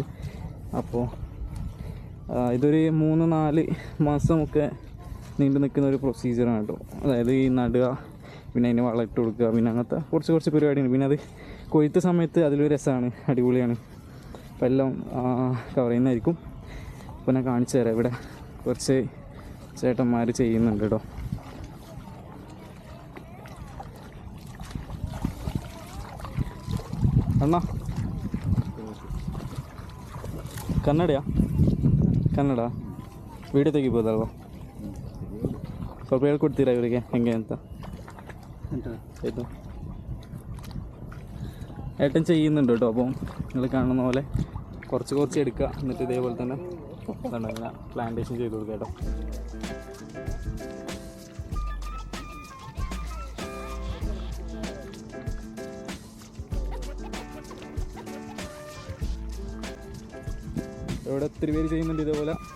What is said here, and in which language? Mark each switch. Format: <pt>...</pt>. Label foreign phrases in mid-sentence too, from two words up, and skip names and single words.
<ml>അപ്പോൾ ഇതൊരു 3-4 മാസമൊക്കെ നീണ്ടു നിൽക്കുന്ന ഒരു പ്രൊസീജിയറാണ് കേട്ടോ. അതായത് ഈ നടുക, പിന്നെ അതിന് വളമിട്ട് കൊടുക്കുക, പിന്നെ അങ്ങനത്തെ കുറച്ച് പരിപാടിയാണ്. പിന്നെ അത് കൊയ്ത്ത് സമയത്ത് അതിലൊരു രസമാണ്, അടിപൊളിയാണ്. അപ്പോൾ എല്ലാം കവർ ചെയ്യുന്നതായിരിക്കും. അപ്പോൾ ഞാൻ കാണിച്ചു തരാം. ഇവിടെ കുറച്ച് ചേട്ടന്മാർ ചെയ്യുന്നുണ്ട് കേട്ടോ.</ml> <kn>ಅಣ್ಣ ಕನ್ನಡ ವೀಡಿಯೋ ತೆಗಿಬೋದಲ್ವ? ಸ್ವಲ್ಪ ಹೇಳ್ಕೊಡ್ತೀರಾ ಇವರಿಗೆ ಹೆಂಗೆ ಅಂತ?</kn> <ml>ഇത് ഏട്ടൻ ചെയ്യുന്നുണ്ട് കേട്ടോ. അപ്പം നിങ്ങൾ കാണുന്ന പോലെ കുറച്ച് എടുക്കുക, എന്നിട്ട് ഇതേപോലെ തന്നെ ഇങ്ങനെ പ്ലാന്റേഷൻ ചെയ്ത് കൊടുക്കുക കേട്ടോ. ഇവിടെ ഒത്തിരി പേര് ചെയ്യുന്നുണ്ട് ഇതേപോലെ.</ml>